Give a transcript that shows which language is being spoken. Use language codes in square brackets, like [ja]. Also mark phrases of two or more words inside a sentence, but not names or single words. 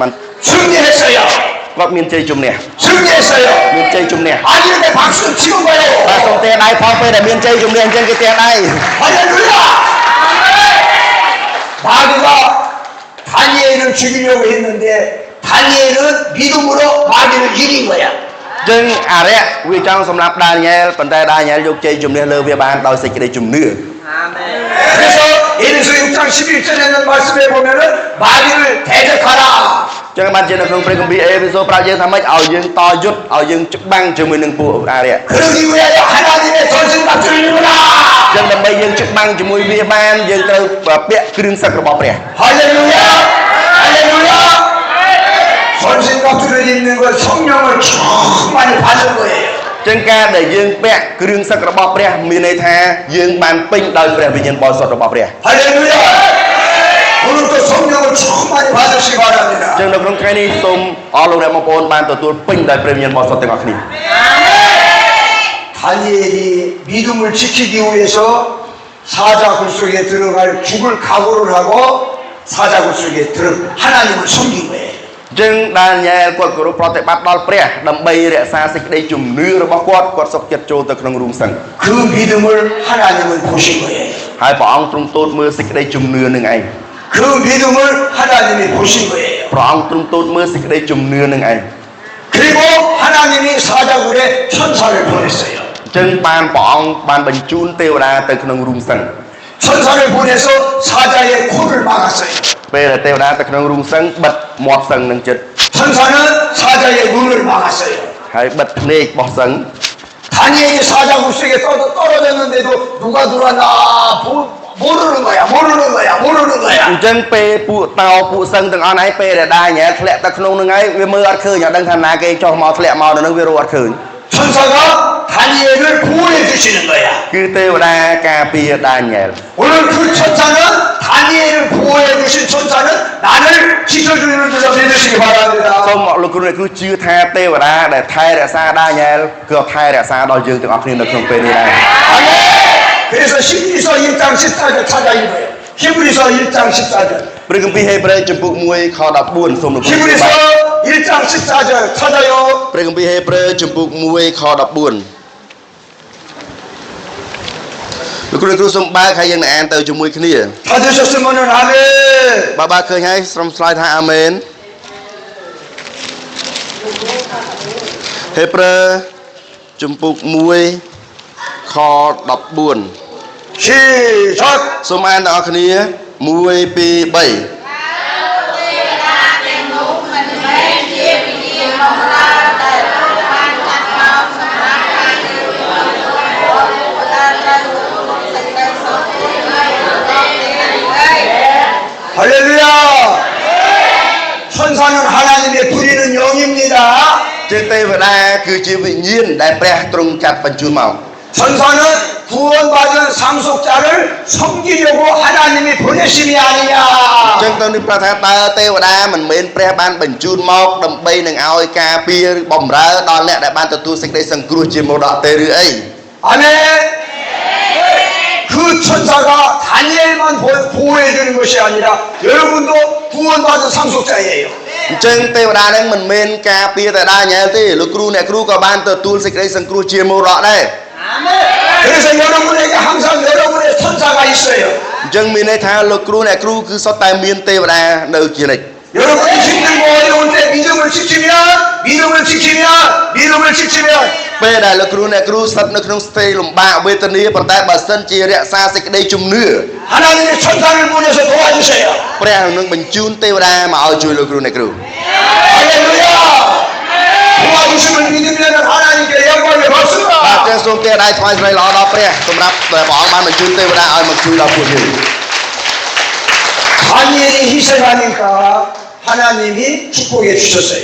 [ko] 승리했어요 [km] គាត់មានជ័យជំនះ [ko] 승리했어요 [km] មានជ័យជំនះ [ko] 아니는데 박수 치는 [km] បាទ [ko] 거예요 [km] សូមទេដៃផងពេលដែលមានជ័យជំនះអញ្ចឹងគេទេដៃ [ko] 할렐루야 마귀가 다니엘을 죽이려고 했는데 다니엘은 믿음으로 마귀를 이긴 거야 [km] ចឹងអារៈវាចង់សម្លាប់ដានីយ៉ែលប៉ុន្តែដានីយ៉ែលយកជ័យជំនះលើវាបានដោយសេចក្តីជំនឿ [ko] 그래서 에베소 6장 11절에 있는 말씀에 보면은 마귀를 대적하라 [km] ចឹងបានជានៅក្នុងព្រះគម្ពីរអេភេសូប្រាប់យើងថាម៉េចឲ្យយើងតយុទ្ធឲ្យយើងច្បាំងជាមួយនឹងពួកអារៈ [ko] 그러기 위하여 하나님의 전승갑주를 입으라 [km] ចឹងដើម្បីយើងច្បាំងជាមួយវាបានយើងត្រូវពាក់គ្រឿងសឹករបស់ព្រះ [ko] 할렐루야 할렐루야 전승갑주를 입는 건 성령을 충만히 받는 거예요 [km] ចឹងការដែលយើងពាក់គ្រឿងសឹករបស់ព្រះមានន័យថាយើងបានពេញដោយព្រះវិញ្ញាណបរិសុទ្ធរបស់ព្រះ [ko] 할렐루야 오늘도 성령을 충만히 받으시기 바랍니다 [km] ចឹងនៅក្នុងថ្ងៃនេះសូមអរលោកអ្នកបងប្អូនបានទទួលពេញដោយព្រះវិញ្ញាណបរិសុទ្ធទាំងអស់គ្នា [ko] 다니엘이 믿음을 지키기 위해서 사자굴 속에 들어갈 죽을 각오를 하고 사자굴 속에 하나님을 섬긴 거예요 [km] ចឹងដានីយ៉ែលគាត់គោរពប្រតិបត្តិដល់ព្រះដើម្បីរក្សាសេចក្តីជំនឿរបស់គាត់សុខចិត្តចូលទៅក្នុងរូងសឹង [ko] 그 믿음을 하나님은 보신 거예요 [km] ហើយព្រះអង្គទ្រង់ទតមើលសេចក្តីជំនឿនឹងឯង [ko] 그 믿음을 하나님이 보신 거예요 [km] ព្រះអង្គទ្រង់ទតមើលសេចក្តីជំនឿនឹងឯង [ko] 그리고 하나님이 사자굴에 천사를 보냈어요 [km] ចឹងបានព្រះអង្គបានបញ្ជូនទេវតាទៅក្នុងរូងសឹង [ko] 천사를 보내서 사자의 코를 막았어요 [km] ពេលដែលទេវតាទៅក្នុងរូងសឹងបិទមាត់សឹងនឹងចិត្ត [ko] 천사는 사자의 눈을 막았어요. [km] ហើយបិទភ្នែករបស់សឹង [ko] 다니엘이 사자굴속에 떨어졌는데도 누가 들어왔나 모르는 거야. [km] អញ្ចឹងពេលពួកតោពួកសឹងទាំងអស់ហ្នឹងពេលដែលដាញ៉ែធ្លាក់ទៅក្នុងហ្នឹងហើយវាមើលអត់ឃើញអត់ដឹងថាណាគេចុះមកធ្លាក់មកនៅហ្នឹងវារកអត់ឃើញ [ko] 천사가 다니엘을 보호해 주시는 거야. [km] គឺទេវតាការពារដាញ៉ែល [ko] 오늘 그 천사는 다니엘을 보호해 주신 천사는 나를 지켜주는 줄로 믿으시기 바랍니다. [km] សូមលោកគ្រូអ្នកគ្រូជឿថាទេវតាដែលថែរក្សាដាញ៉ែលគឺថែរក្សាដល់យើងទាំងអស់គ្នានៅក្នុងពេលនេះដែរ [ko] 아멘. 그래서 히브리서 1장 14절 찾아 읽어요. 히브리서 1장 14절. [km] ព្រះគម្ពីរហេព្រើរជំពូក1ខ14សូមលោកគ្រូ [ko] 히브리서 1장 14절 찾아요. [km] ព្រះគម្ពីរហេព្រើរជំពូក1ខ14លោកគ្រូសូមបើកហើយយើងនឹងអានទៅជាមួយគ្នា [ko] 찾으셨으면은 아멘. [km] បើឃើញហើយសូមឆ្លើយថាអាមែនហេព្រើរជំពូក1ខ14 [ko] 시작. [km] សូមអានទាំងអស់គ្នា1 2 3 [ko] 할렐루야. 천사는 하나님의 부리는 영입니다. [km] ជាទេវតាគឺជាវិញ្ញាណដែលព្រះទ្រង់ចាត់បញ្ជូនមក [ko] 천사는 구원받은 상속자를 섬기려고 하나님이 보내심이 [km] អញ្ [ko] 아니냐. [km] ចឹងទៅនេះប្រថាតើទេវតាមិនមែនព្រះបានបញ្ជូនមកដើម្បីនឹងឲ្យការពារបំរើដល់អ្នកដែលបានទទួលសេចក្តីសង្គ្រោះជាមរតកទេឬអី [ko] 아멘. 그 천사가 다니엘만 보호해 주는 것이 아니라 여러분도 구원받은 상속자예요. [km] អញ្ចឹងទេវតានឹងមិនមែនការពារតែដាញ៉ែលទេលោកគ្រូអ្នកគ្រូក៏បានទទួលសេចក្តីសង្គ្រោះជាមរតកដែរ [ko] 그래서 여러분에게 항상 여러분의 천사가 있어요. [km] អញ្ចឹងមានន័យថាលោកគ្រូអ្នកគ្រូគឺសុទ្ធតែមានទេវតានៅជានិច្ច [ko] 여러분이 힘들고 어려울 때 믿음을 지키면 [km] ពេលដែលលោកគ្រូអ្នកគ្រូស្ថិតនៅក្នុងស្ថិតិលំបាកវេទនាប៉ុន្តែបើសិនជារក្សាសេចក្តីជំនឿ [ko] 하나님의 천사를 보내서 도와주세요. [km] ព្រះនឹងបញ្ជូនទេវតាមកឲ្យជួយលោកគ្រូអ្នកគ្រូ [ko] 할렐루야. 도와주심을 믿으면 하나님께 영광의 [km] បាទ [ko] 박수가. [km] ចឹងសូមគេដៃថ្វាយស្រីល្អដល់ព្រះសម្រាប់ដែលព្រះអង្គបានបញ្ជូនទេវតាឲ្យមកជួយដល់ពួកយើង [ko] 다니엘이 희생하니까 하나님이 축복해 주셨어요.